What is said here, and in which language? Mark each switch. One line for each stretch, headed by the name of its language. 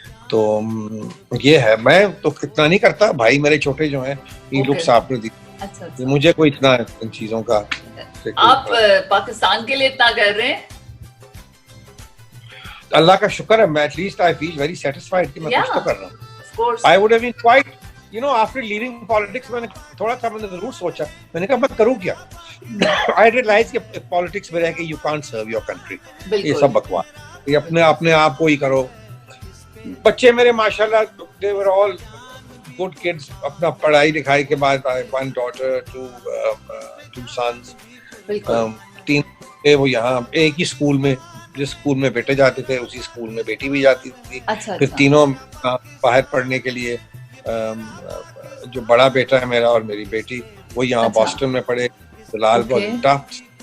Urdu: تو یہ ہے, میں تو اتنا نہیں کرتا, بھائی میرے چھوٹے جو ہیں یہ لوگ صاحب نے دی, مجھے کوئی اتنا ان چیزوں کا. آپ پاکستان کے لیے اتنا کر رہے ہیں, اللہ کا شکر ہے. میں
English: at least I feel very satisfied
Urdu: کہ میں کچھ تو کر رہا ہوں.
English: I would have been quite, you know, after leaving politics,
Urdu: میں نے تھوڑا سا میں نے ضرور سوچا, میں نے کہا میں کروں کیا.
English: I realized
Urdu: کہ
English: politics
Urdu: میں رہ کے
English: you can't serve your country.
Urdu: یہ سب بکواس, یہ اپنے آپ کو ہی کرو. بچے میرے ماشاءاللہ
English: they were all good kids.
Urdu: اپنا پڑھائی لکھائی کے بعد
English: one daughter, two sons,
Urdu: 3 وہ یہاں ایک ہی اسکول میں, جس اسکول میں بیٹے جاتے تھے اسی اسکول میں بیٹی بھی جاتی تھی. پھر تینوں باہر پڑھنے کے لیے, جو بڑا بیٹا ہے میرا اور میری بیٹی وہ یہاں باسٹن میں پڑھے, لال ٹفٹس.